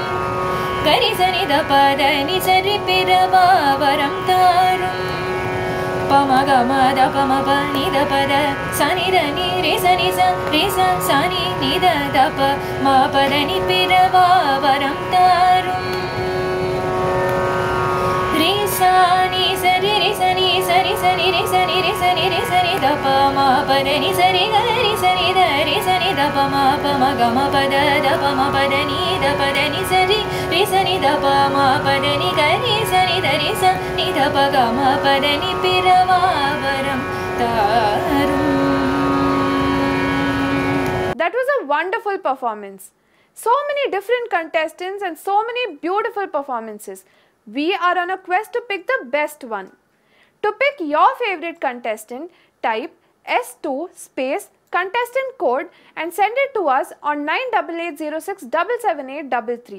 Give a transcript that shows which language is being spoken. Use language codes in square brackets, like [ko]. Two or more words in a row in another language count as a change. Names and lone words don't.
[ta] Gari sani da pa da ni sari பிறவா வரம் தரும் Pa ma ga ma da pa ma pa ni da pa da Sani da ni re sa sani ni da pa ma pa da ni பிறவா வரம் தரும் Re sa ni sari re sa ni sari sani re sani da pa ma pa da ni sari gari sani da re sani da pa ma ga ma pa da pa ma pa da ni sari re sani da pa ma pa da ni gari sani da re sa ni da pa ga ma pa da ni பிறவா வரம் தரும். [en] That was a wonderful performance. So many different contestants and so many beautiful performances. We are on a quest to pick the best one. To pick your favorite contestant, type S2 space contestant code and send it to us on 9880677833.